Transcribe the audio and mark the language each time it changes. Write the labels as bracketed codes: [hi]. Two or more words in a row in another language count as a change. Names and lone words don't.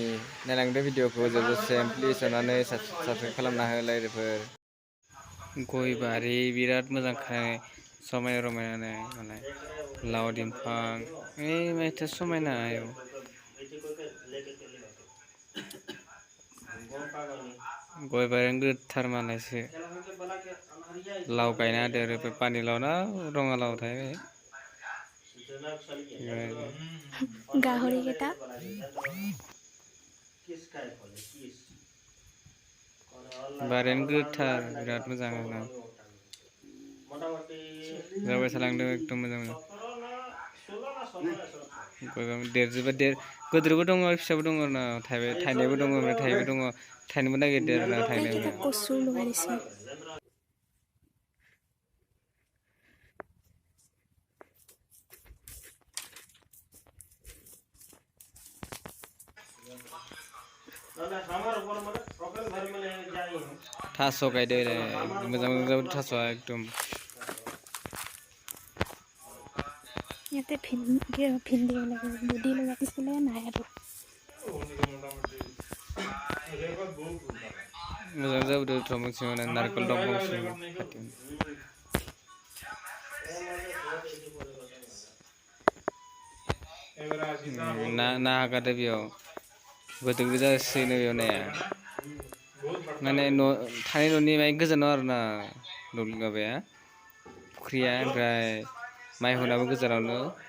[brx] नायलांदो भिडिअखौ जोबजासिम प्लिज अननानै साबस्क्राइब खालामना हो लोगोफोर गय बारि बिराद मोजां समायना रमायना मालाय लाव दिंफां माथो समायना आयौ गय बारियानो गोथार मालायसो लाव गायना होदो आरो पानि लाव ना रङालाव थाय [as] গাহৰি কেইটা [brx] बारियानो गोथार बिराद मोजां जाबाय थालांदों एकदम मोजां देरजोबा गोदोरबो दङ फिसाबो दङ आरोना थाइनायबो दङ ओमफ्राय थाइबो दङ थाइनोबो नागिरदों आरोना थाइनो [as] এইকেইটা কচু লগাই দিছে [brx] थास' गायदो मोजां मोजां जाबाय थास'आ एकदम [as] ইয়াতে ভিন্দি বুদি লগাই দিছিলে নাই আৰু [brx] मोजां जाबोदोंथ' मोनसे नारिकल दंफां ना हगारदो बेयाव गोदो जासिनो बेयाव नाया माने थानाय न'नि माय गोजानाव आरोना माबाया फुख्रिया ओमफ्राय माइहुनाबो गोजानावनो